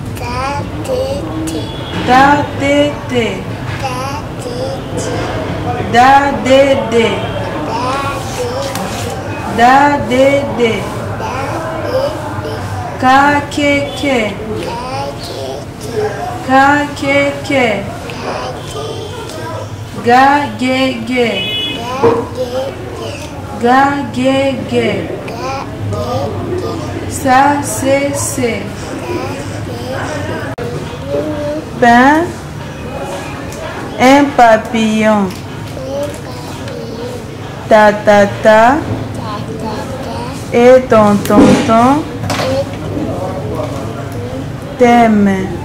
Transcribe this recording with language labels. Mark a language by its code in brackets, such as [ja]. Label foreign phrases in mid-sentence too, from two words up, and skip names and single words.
[fr] ta tété, da dédé, da dédé, ka kéké, ka kéké, ga gégé, ga gégé, ça c'est. Pain, un papillon. Ta ta ta, et ton tonton t'aime.